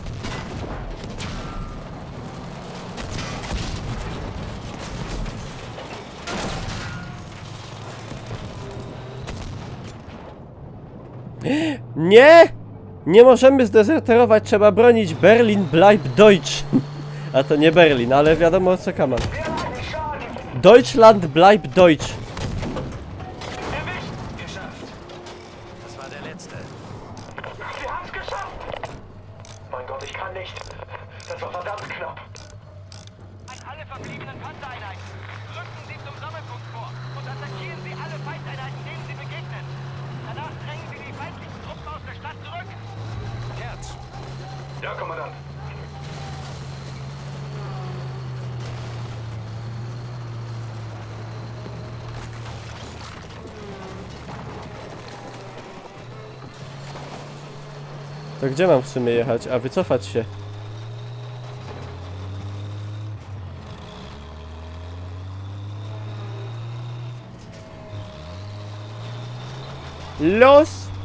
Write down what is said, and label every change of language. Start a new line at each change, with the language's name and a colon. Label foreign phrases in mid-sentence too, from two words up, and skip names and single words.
Polish: Nie! Nie możemy zdezerterować, trzeba bronić
German: Berlin bleibt Deutsch.
Polish: A to nie Berlin, ale wiadomo o co kaman.
German: Deutschland bleibt Deutsch. Geschafft. Das war der letzte. Wir haben's geschafft! Mein Gott, ich kann nicht. Das war verdammt knapp. An alle verbliebenen Panzereinheiten. Rücken Sie zum Sammelpunkt vor und attackieren Sie alle Feindeinheiten, denen Sie begegnen. Danach drängen Sie die feindlichen Truppen aus der Stadt zurück. Herz. Ja, Kommandant.
Polish: To gdzie mam w sumie jechać? A wycofać się. Los!